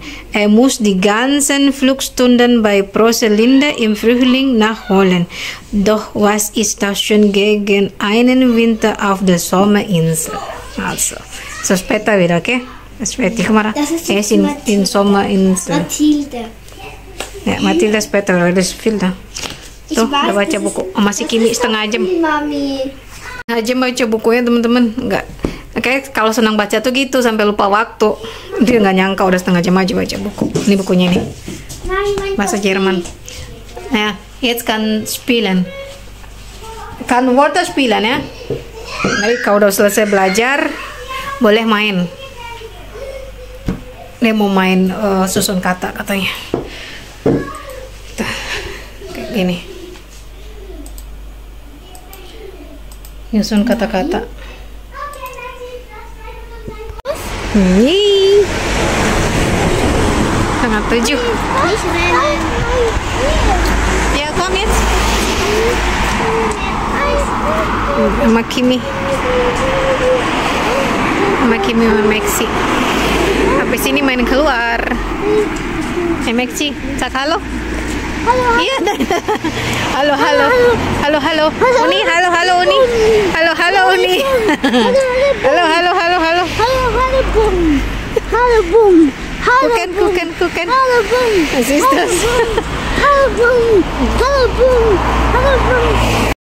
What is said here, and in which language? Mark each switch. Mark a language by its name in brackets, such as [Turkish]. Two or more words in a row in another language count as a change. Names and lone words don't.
[German] Er muss die ganzen Flugstunden bei Proselinde im Frühling nachholen. Doch was ist das schon gegen einen Winter auf der Sommerinsel? Also, so später wieder, okay? Das ist fertig, Mara. Das ist er ist in Sommerinsel. Mathilda. [Indonesian] Ya, Mathilda später, ada film dah. Tuh, udah baca buku. Masih Kimi setengah jam. Mami. Setengah jam baca bukunya teman-teman. Enggak. Kayak kalau senang baca tuh gitu sampai lupa waktu. Dia nggak nyangka udah setengah jam aja baca buku. Ini bukunya nih. Bahasa Jerman. Nah, [German] jetzt kann spielen. [Indonesian] Kan [German] Wörter spielen [Indonesian] ya. Jadi kalau udah selesai belajar, boleh main. Dia mau main susun kata katanya. Kayak gini. Nyusun kata-kata. Nih. Setengah 7. Ya, [German] komm jetzt. [Indonesian] Sama Kimi. Sama Kimi sama Maxi. Habis ini main keluar. Maxi, cak halo. Halo. Iya. Halo, halo. Halo, halo. Uni, halo, halo Uni. Halo, halo Uni. Halo, halo, halo, halo. Halo, Bum. Halo, Bum. [German] Kuken, kuken, kuken. [Indonesian] Halo, Bum. [German] Was ist das? [Indonesian] Halo, Bum. Halo, Bum. Halo, Bum.